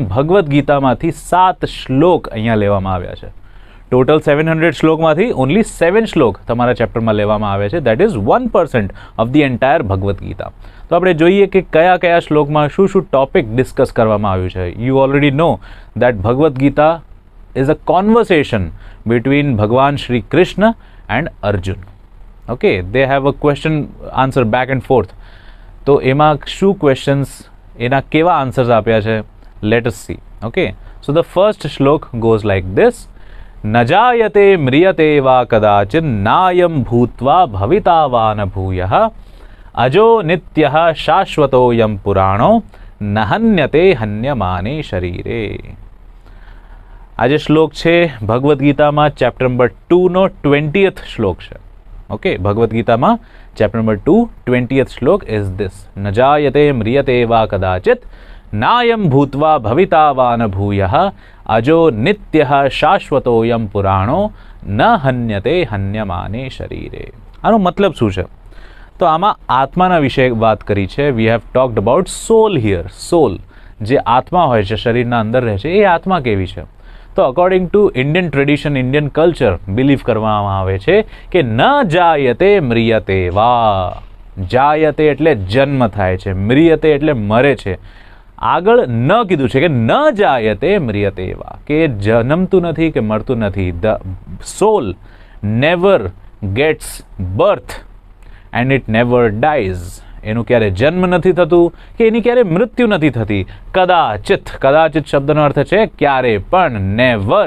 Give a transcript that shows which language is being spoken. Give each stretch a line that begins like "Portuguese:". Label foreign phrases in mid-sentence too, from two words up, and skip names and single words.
Gujarati: ભગવદ્ ગીતામાંથી 7 શ્લોક અહીંયા લેવામાં આવ્યા છે. ટોટલ 700 શ્લોકમાંથી ઓનલી 7 શ્લોક તમારા ચેપ્ટરમાં લેવામાં આવે છે.
English: that is 1% of the entire ભગવદ્ ગીતા.
Gujarati: તો આપણે જોઈએ કે કયા કયા શ્લોકમાં શું શું
English: topic discuss
Gujarati: કરવામાં આવ્યું છે.
English: you already know that ભગવદ્ ગીતા is a conversation between Bhagwan Shri Krishna and Arjun. Okay, they have a question answer back and forth.
Gujarati: તો એમાં શું questions, એના કેવા answers આપ્યા છે,
English: let us see. Okay, so the first shlok goes like this:
Sanskrit: न जायते म्रियते वा कदाचित् नायं भूत्वा भविता न भूयः अजो नित्यः शाश्वतोऽयं पुराणो न हन्यते हन्यमाने शरीरे.
Gujarati: આ જે શ્લોક છે ભગવદ્ ગીતામાં ચેપ્ટર નંબર 2નો 20th શ્લોક છે. ઓકે, ભગવદ્ ગીતામાં
English: chapter number 2 20th શ્લોક is this:
Sanskrit: न जायते म्रियते वा कदाचित् नायं भूत्वा भविता वा न भूयः अजो नित्यः शाश्वतोऽयं पुराणो न हन्यते हन्यमाने शरीरे.
Gujarati: આનો મતલબ શું છે? તો આમાં આત્માના વિશે વાત કરી છે.
English: we have talked about soul here.
Gujarati: સોલ, જે આત્મા હોય છે, શરીરના અંદર રહે છે, એ આત્મા કેવી છે? તો
English: according to Indian tradition, Indian culture,
Gujarati: બિલીવ કરવામાં આવે છે કે
Sanskrit: न जायते म्रियते वा.
Gujarati: જાયતે એટલે જન્મ થાય છે, म्रियते એટલે મરે છે. આગળ ન કીધું છે કે
Sanskrit: न जायते म्रियते वा,
Gujarati: કે જન્મતું નથી કે મરતું નથી.
English: the soul never gets birth and it never dies.
Gujarati: એનું ક્યારે જન્મ નથી થતું કે એની ક્યારે મૃત્યુ નથી થતી. કદાચિત, કદાચિત શબ્દનો અર્થ છે ક્યારે પણ, નેવર.